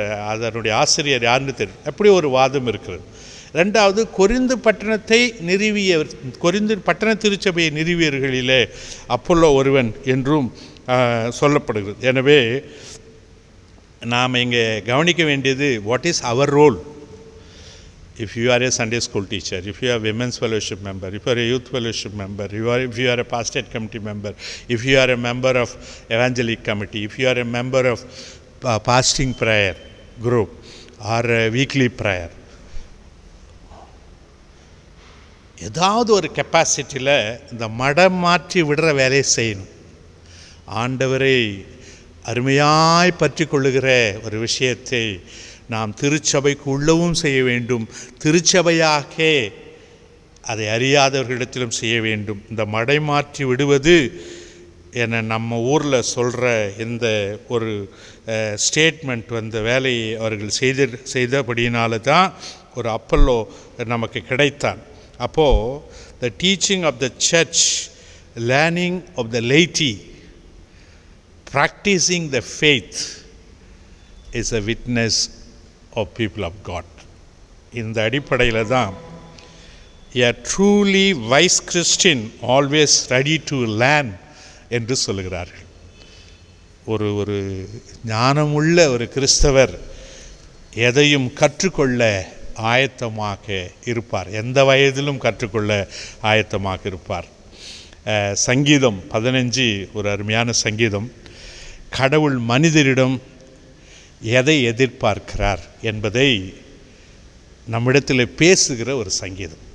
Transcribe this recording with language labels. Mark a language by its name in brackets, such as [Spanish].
[Tamil] அதனுடைய ஆசிரியர் யாருன்னு தெரியும். அப்படி ஒரு வாதம் இருக்கிறது. ரெண்டாவது, கொரிந்து பட்டணத்தை நிறுவியவர், கொரிந்து பட்டண திருச்சபையை நிறுவியர்களிலே அப்போல்லோ ஒருவன் என்றும் சொல்லப்படுகிறது. எனவே நாம் இங்கே கவனிக்க வேண்டியது, [English] What is our role? If you are a Sunday school teacher, if you are a women's fellowship member, if you are a youth fellowship member, if you are a pastorate committee member, if you are a member of evangelic committee, if you are a member of fasting prayer group or a weekly prayer, [Tamil] ஏதாவது ஒரு கெப்பாசிட்டியில் இந்த மடம் மாற்றி விடுற வேலையை செய்யணும். ஆண்டவரை அருமையாய் பற்றி கொள்ளுகிற ஒரு விஷயத்தை நாம் திருச்சபைக்கு உள்ளவும் செய்ய வேண்டும், திருச்சபையாக அதை அறியாதவர்களிடத்திலும் செய்ய வேண்டும். இந்த மடை மாற்றி விடுவது என நம்ம ஊரில் சொல்கிற இந்த ஒரு ஸ்டேட்மெண்ட் வந்த வேலையை அவர்கள் செய்தபடியினால தான் ஒரு அப்பல்லோ நமக்கு கிடைத்தான். அப்போது [English] The teaching of the church, learning of the laity, practicing the faith is a witness of people of God. [Tamil] இந்த அடிப்படையில் தான் [English] a truly wise Christian always ready to learn [Tamil] என்று சொல்லுகிறார்கள். ஒரு ஞானமுள்ள ஒரு கிறிஸ்தவர் எதையும் கற்றுக்கொள்ள ஆயத்தமாக இருப்பார், எந்த வயதிலும் கற்றுக்கொள்ள ஆயத்தமாக இருப்பார். சங்கீதம் 15 ஒரு அருமையான சங்கீதம். கடவுள் மனிதரிடம் எதை எதிர்பார்க்கிறார் என்பதை நம்மிடத்தில் பேசுகிற ஒரு சங்கீதம்.